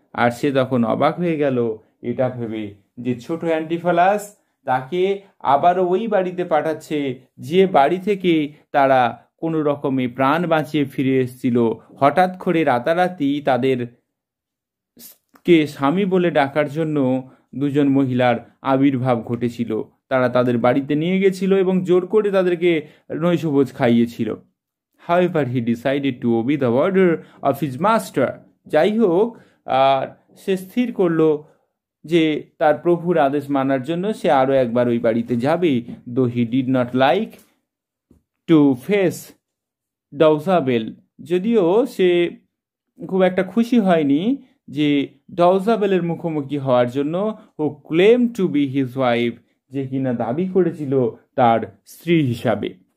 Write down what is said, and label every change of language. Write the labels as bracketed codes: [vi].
[bn] আর সে তখন অবাক হয়ে গেল এটা ভেবে যে ছোট অ্যান্টিফোলাস তাকে আবারও ওই বাড়িতে পাঠাচ্ছে যে বাড়ি থেকে তারা কোনো রকমে প্রাণ বাঁচিয়ে ফিরে এসেছিল। হঠাৎ করে রাতারাতি তাদেরকে স্বামী বলে ডাকার জন্য দুজন মহিলার আবির্ভাব ঘটেছিল। তারা তাদের বাড়িতে নিয়ে গেছিল এবং জোর করে তাদেরকে নৈশভোজ খাইয়েছিল। [en] However, he decided to obey the order of his master. [bn] যাই হোক, আর সে স্থির করলো যে তার প্রভুর আদেশ মানার জন্য সে আরও একবার ওই বাড়িতে যাবে। Though he did not like to face ডউজাবেল, যদিও সে খুব একটা খুশি হয়নি যে ডউজাবেলের মুখোমুখি হওয়ার জন্য, হু claim to B his wife, যে কিনা দাবি করেছিল তার স্ত্রী হিসাবে।